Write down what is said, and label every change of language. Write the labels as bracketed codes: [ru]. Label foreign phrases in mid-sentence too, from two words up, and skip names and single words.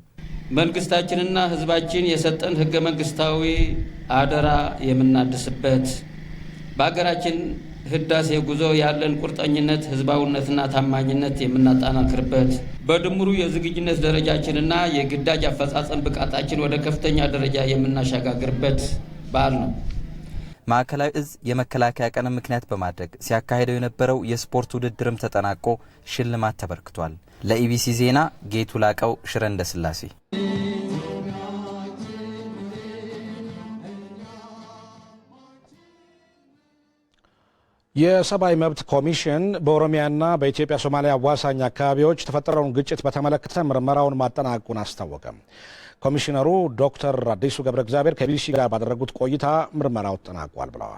[am] መንግስታችንና ህዝባችን የሰጠን ህገ መንግስታዊ አደራ የምናድስበት በሀገራችን ህዳሴ ጉዞ ያለን ቁርጠኝነት ህዝባዊነትና ታማኝነት የምናጠናክርበት በድምሩ የዝግጁነት ደረጃችንና የግዳጅ አፈጻጸም ብቃታችን ወደ ከፍተኛ ደረጃ የምናሸጋግርበት በዓል ነው። ማዕከላዊ እዝ የመከላከያ ቀን ምክንያት በማድረግ ሲያካሂደው የነበረው የስፖርት ውድድርም ተጠናቆ ሽልማት ተበርክቷል። ለኢቢሲ ዜና ጌቱ ላቀው ሽረ እንዳስላሴ። የሰብአዊ መብት ኮሚሽን በኦሮሚያና በኢትዮጵያ ሶማሊያ አዋሳኝ አካባቢዎች የተፈጠረውን ግጭት በተመለከተ ምርመራውን ማጠናቀቁን አስታወቀ። ኮሚሽነሩ ዶክተር አዲሱ ገብረ እግዚአብሔር ከቢቢሲ ጋር ባደረጉት ቆይታ ምርመራው ተጠናቋል ብለዋል።